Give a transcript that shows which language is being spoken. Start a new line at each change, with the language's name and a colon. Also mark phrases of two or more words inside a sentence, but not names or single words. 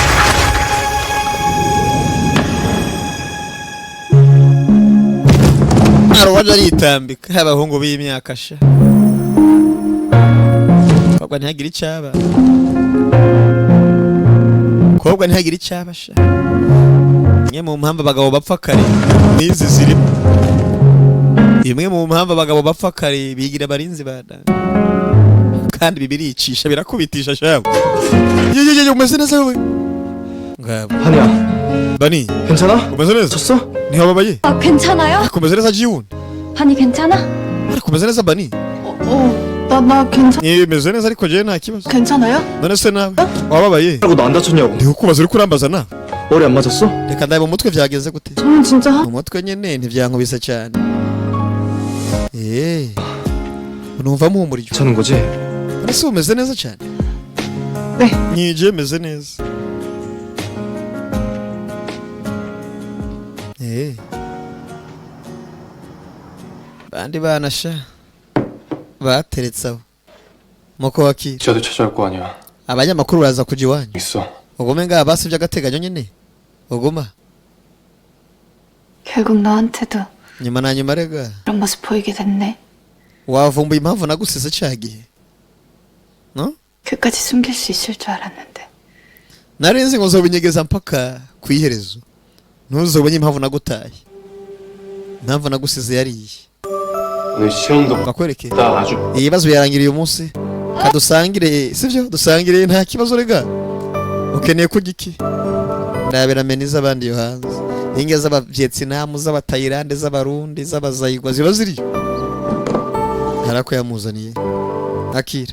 Rundi: Arowaje aritambika abahungu b'imyaka sha kobwa ntihagire icyaba kobwa ntihagire icyaba sha. imwe mu mpamvu abagabo bapfa kare n'izi zirimo. imwe mu mpamvu abagabo bapfa kare bigira abarinzi bada kandi bibiricisha birakubitisha shawe. yeyeye umeze neza wowe ngabo
Korean: 한이야,
Rundi: bani
Korean: 괜찮아?
Rundi: umeze neza
Korean: 졌어?
Rundi: niho babaye
Korean: 아, 괜찮아요?
Rundi: kumeze neza jiun
Korean: 한이 괜찮아?
Rundi: kumeze neza bani
Korean: 나
Rundi: imeze neza ariko je nta kibazo.
Korean: 괜찮아요?
Rundi: none se nawe wababaye
Korean: 하고 너 안 다쳤냐고?
Rundi: ndi kukubaza uri kurambaza na
Korean: 머리 안 맞았어?
Rundi: reka ndaye mu mutwe byagenze gute.
Korean: 저는 진짜
Rundi: mu mutwe nyene ntivyankubise cyane. numva muhumurije
Korean: 괜찮은 거지?
Rundi: ese umeze neza cyane.
Korean: 네.
Rundi: nije meze neza. bandi bana sha bateretse aho muko wakira
Korean: 지하도 찾아올 거 아니야.
Rundi: abanyamakuru baraza kuja iwanyu
Korean: 있어.
Rundi: ugume ngaha basi by'agateganyo nyene uguma
Korean: 결국 너한테도
Rundi: nyuma na nyuma rega
Korean: 이런 모습 보이게 됐네.
Rundi: wavumbuye impamvu nagusize cagihe no
Korean: 끝까지 숨길 수 있을 줄 알았는데.
Rundi: narinzi ngo uzobinyegeza mpaka kwiherezo ntuzobonye impamvu nagutaye. impamvu nagusize yariye
Korean: 오늘 시험도
Rundi: bakwereke
Korean: 나 아주
Rundi: ibibazo birangiriye uyu munsi kadusangire sivyo dusangire nta kibazo rega ukeneye kurya iki ndabera meni z'abandi yo hanze inge z'abavyetinamu z'abatayilande z'abarundi z'abazayigwa ziba ziri harako yamuzaniye akira